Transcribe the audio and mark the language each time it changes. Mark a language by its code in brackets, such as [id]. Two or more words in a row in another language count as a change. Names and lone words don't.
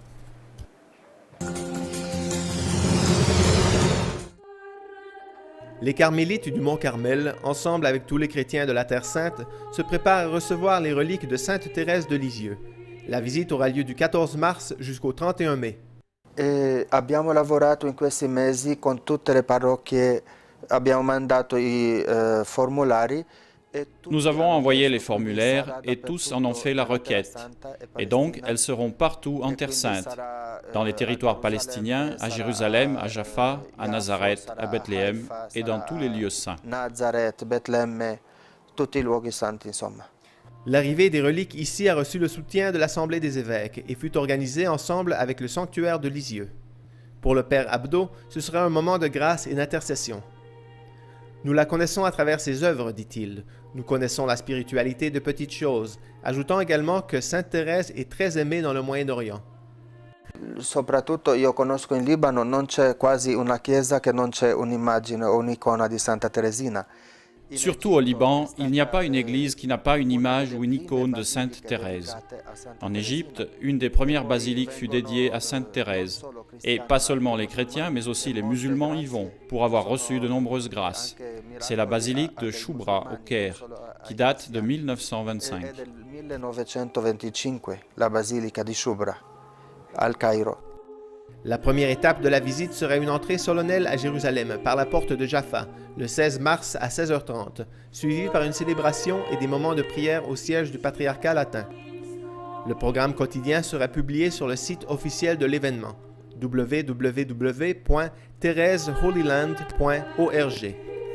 [fr] Les carmélites du Mont Carmel, ensemble avec tous les chrétiens de la Terre Sainte, se préparent à recevoir les reliques de Sainte Thérèse de Lisieux. La visite aura lieu du 14 mars jusqu'au 31 mai. [it] Abbiamo lavorato in questi mesi con tutte le parrocchie, abbiamo mandato i formulari. [fr] Nous avons envoyé les formulaires et tous en ont fait la requête. Et donc, elles seront partout en Terre Sainte, dans les territoires palestiniens, à Jérusalem, à Jaffa, à Nazareth, à Bethléem et dans tous les lieux saints. [it] Nazareth, Betlemme, tutti i luoghi santi, insomma. [fr] L'arrivée des reliques ici a reçu le soutien de l'Assemblée des évêques et fut organisée ensemble avec le sanctuaire de Lisieux. Pour le Père Abdo, ce sera un moment de grâce et d'intercession. Nous la connaissons à travers ses œuvres, dit-il. Nous connaissons la spiritualité de petites choses, ajoutant également que Sainte Thérèse est très aimée dans le Moyen-Orient. [it] Soprattutto io conosco in Libano, non c'è quasi una chiesa che non c'è un'immagine o un'icona di Santa Teresina. [fr] Surtout au Liban, il n'y a pas une église qui n'a pas une image ou une icône de Sainte Thérèse. En Égypte, une des premières basiliques fut dédiée à Sainte Thérèse. Et pas seulement les chrétiens, mais aussi les musulmans y vont, pour avoir reçu de nombreuses grâces. C'est la basilique de Choubra, au Caire, qui date de 1925. [it] La basilica di Choubra, al Cairo. [fr] La première étape de la visite sera une entrée solennelle à Jérusalem par la porte de Jaffa, le 16 mars à 16h30, suivie par une célébration et des moments de prière au siège du patriarcat latin. Le programme quotidien sera publié sur le site officiel de l'événement, www.thereseholyland.org.